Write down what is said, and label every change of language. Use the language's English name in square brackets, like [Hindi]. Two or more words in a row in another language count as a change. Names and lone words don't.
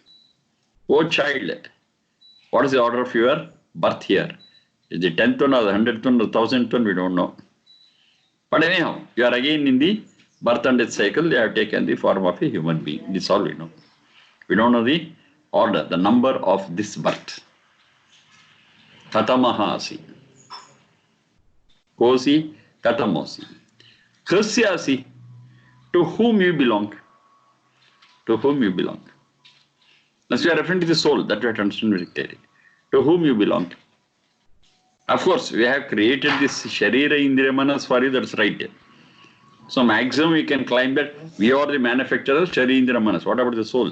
[English] Oh child, what is the order of your birth here? Is the 10th one or the 100th one or the 1000th one? We don't know. But anyhow, you are again in the birth and death cycle. They have taken the form of a human being. This is all we know. We don't know the order, the number of this birth. [Sanskrit] कतमोऽसि। कोऽसि, कतमोऽसि. कस्यासि. [English] To whom you belong. To whom you belong. Now, we are referring to the soul, that we have to understand very clearly. To whom you belong. Of course, we have created this [Sanskrit] शरीर इन्द्रिय मनस् [English] for you, that's right. So, maximum we can claim that we are the manufacturer of [Sanskrit] शरीर इन्द्रिय मनस्. [English] What about the soul?